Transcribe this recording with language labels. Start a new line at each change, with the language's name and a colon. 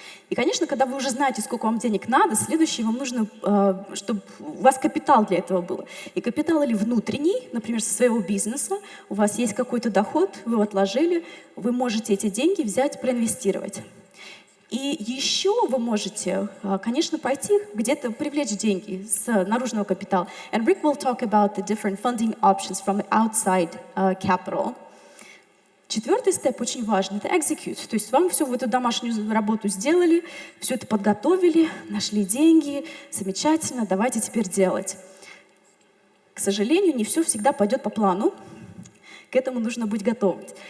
Russian: И, конечно, когда вы уже знаете, сколько вам денег надо, следующее вам нужно, чтобы у вас капитал для этого был. И капитал или внутренний, например, со своего бизнеса, у вас есть какой-то доход, вы его отложили, вы можете эти деньги взять, проинвестировать. И еще вы можете, конечно, пойти где-то привлечь деньги с наружного капитала.
English: And Rick will talk about the different funding options from the outside capital.
Russian: 4-й степ очень важный, это execute. То есть вам всю эту домашнюю работу сделали, все это подготовили, нашли деньги, замечательно, давайте теперь делать. К сожалению, не все всегда пойдет по плану, к этому нужно быть готовым.